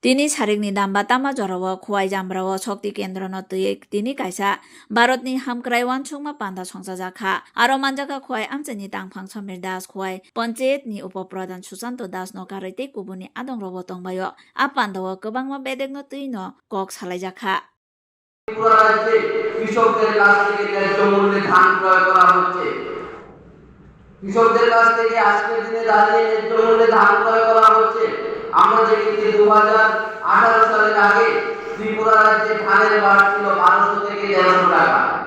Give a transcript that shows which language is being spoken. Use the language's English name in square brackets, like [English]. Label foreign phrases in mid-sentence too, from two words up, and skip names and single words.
[Kok Borok] Tini sarikni damba tama jarawa khuwai jambrawa shokti kendra no tui tini kaisa Bharatni hamkrai wanchungma panda songsajaka aro manjaka khuwai amchani tangphang Samir Das khuwai panchayat ni upapradhan Susanto Das no karaite kubuni adongrobo tongbayo a pandawo kwbangma bedekno tui no kok salaijaka। [Bangla] পুরো রাজ্যে কৃষকদের কাছ থেকে ন্যায্য মূল্যে ধান ক্রয় করা হচ্ছে। কৃষকদের কাছ থেকে আজকের দিনে দাঁড়িয়ে ন্যায্য মূল্যে ধান ক্রয় করা হচ্ছে। আমরা দেখেছি 2018 সালের আগে ত্রিপুরা রাজ্যে ধানের বাট ছিল 1200 থেকে 1300 টাকা।